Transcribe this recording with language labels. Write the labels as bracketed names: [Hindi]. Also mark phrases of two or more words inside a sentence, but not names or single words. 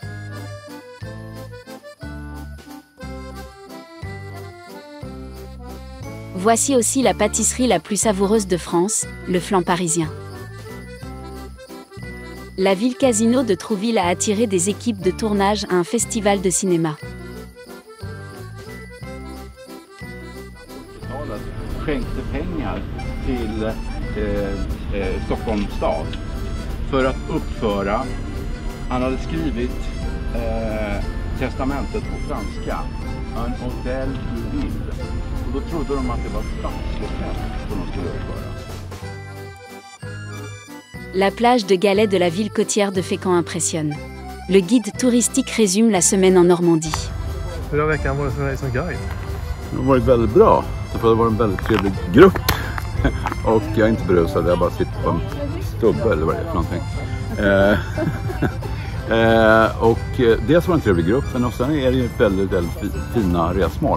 [French] Voici aussi la pâtisserie la plus savoureuse de France, le flan parisien. La ville casino de Trouville a attiré des équipes de tournage à un festival de cinéma. [Swedish] Skänkte pengar till Stockholms stad för att uppföra, han hade skrivit testamentet på franska, en hotell i ville. Och då trodde de att det var ett stadshotell som de skulle uppföra. [French] La plage de galets de la ville côtière de Fécamp impressionne. Le guide touristique résume la semaine en Normandie. [Swedish] Hur har veckan varit för dig som guide? Det har varit väldigt bra. Det har varit en väldigt trevlig grupp. Och jag är inte berusad, jag bara sitter på en stubbe eller vad det är för någonting. Och dels var det en trevlig grupp, men och sen är det ju väldigt, väldigt fina resmål.